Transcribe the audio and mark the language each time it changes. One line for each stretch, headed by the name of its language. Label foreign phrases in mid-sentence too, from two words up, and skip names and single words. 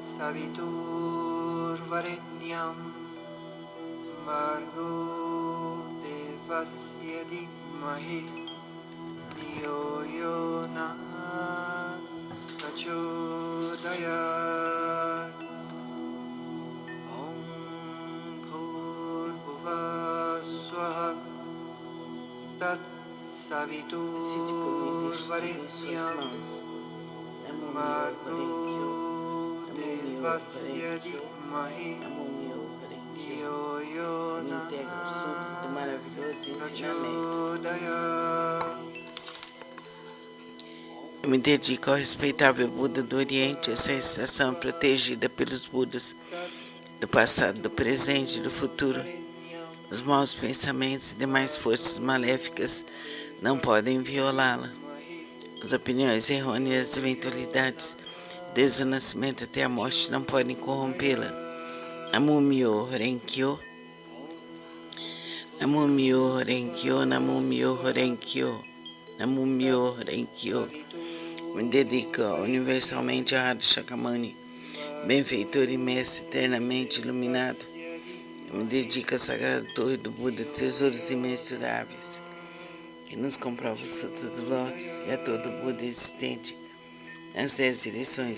Sanskrit: सवितुर्वरेण्यं भर्गो देवस्य धीमहि धियो यो नः प्रचोदयात् ॐ भूर्भुवः स्वाहा तत् सवितुर्वरेण्यं भर्गो देवस्य धीमहि धियो यो नः प्रचोदयात्.
Portuguese: Eu me dedico ao respeitável Buda do Oriente, essa estação protegida pelos Budas do passado, do presente e do futuro. Os maus pensamentos e demais forças maléficas não podem violá-la. As opiniões errôneas e eventualidades, desde o nascimento até a morte, não podem corrompê-la.
Japanese: 南無妙法蓮華経、南無妙法蓮華経、南無妙法蓮華経、南無妙法蓮華経.
Portuguese: Me dedico universalmente a Radha Shakyamuni, benfeitor e mestre eternamente iluminado. Eu me dedico à Sagrada Torre do Buda, tesouros imensuráveis, que nos comprova o Sutra do Lótus e a todo Buda existente nas 10 direções.